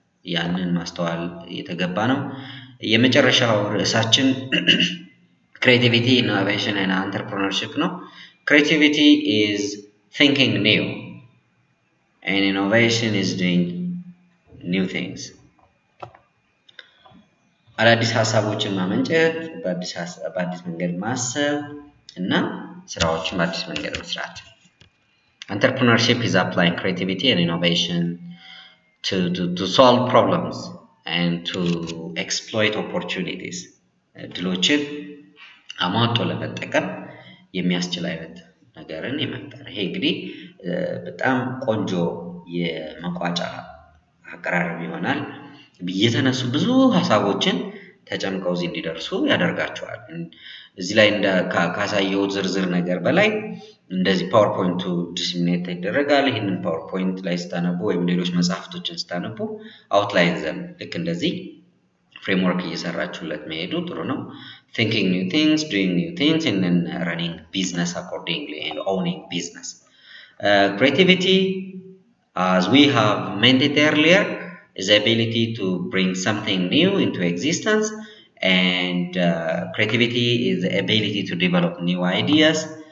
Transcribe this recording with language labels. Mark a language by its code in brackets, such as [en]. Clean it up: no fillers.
[am] ያንን ማስተዋል የተገባ ነው። የመጨረሻው ርዕሳችን [en] creativity, innovation, and entrepreneurship. No, creativity is thinking new, and innovation is doing new things. [am] አዳዲስ ሀሳቦችን ማመንጨት፣ በአዲስ መንገድ ማሰብ እና ስራዎችን በአዲስ መንገድ መስራት። [en] Entrepreneurship is applying creativity and innovation to solve problems and to exploit opportunities. [am] ድሎችን አሟጦ ለመጠቀም የሚያስችል አይነት ነገርን የመፍጠር ይሄ እንግዲህ በጣም ቆንጆ የመቋጫ አቀራረብ ይሆናል። የተነሱ ብዙ ሀሳቦችን ተጨምቀው እዚህ እንዲደርሱ ያደርጋቸዋል። እዚህ ላይ ካሳየው ዝርዝር ነገር በላይ እንደዚህ ፓወርፖይንቱ ዲስሚኔት ይደረጋል። ይህንን ፓወርፖይንት ላይ ስታነቡ ወይም ሌሎች መጽሐፍቶችን ስታነቡ አውትላይን ዘም ልክ እንደዚህ ፍሬምወርክ እየሰራችሁለት መሄዱ ጥሩ ነው። [en] Thinking new things, doing new things, and then running business accordingly and owning business. Creativity, as we have mentioned earlier, is the ability to bring something new into existence, and creativity is the ability to develop new ideas.